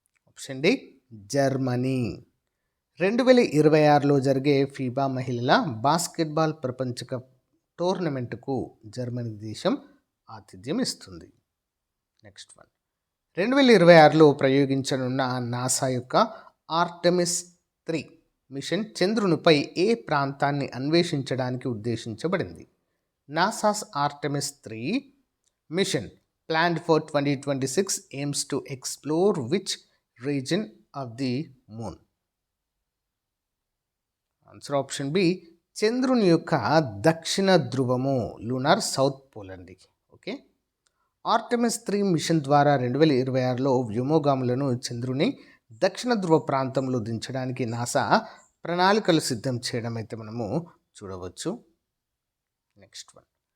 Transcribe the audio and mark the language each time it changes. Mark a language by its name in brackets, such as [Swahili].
[Telugu] Option D, Germany. 2026లో జరిగే FIBA మహిళల basketball ప్రపంచ కప్ టోర్నమెంట్కు జర్మనీ దేశం ఆతిథ్యం ఇస్తుంది. Next one. 2026లో ప్రయోగించనున్న నాసా యొక్క ఆర్టెమిస్ 3 మిషన్ చంద్రునిపై ఏ ప్రాంతాన్ని అన్వేషించడానికి ఉద్దేశించబడింది? [English] NASA's Artemis 3 mission planned for 2026 aims to explore which region of the moon? [Telugu] Answer option B, చంద్రుని యొక్క దక్షిణ ధ్రువము, లూనార్ సౌత్ పోల్ అండి. ఓకే, ఆర్టెమిస్ 3 మిషన్ ద్వారా 2026లో వ్యోమగాములను చంద్రుని దక్షిణ ధ్రువ ప్రాంతంలో దించడానికి నాసా ప్రణాళికలు సిద్ధం చేయడం అయితే మనము చూడవచ్చు. Next one.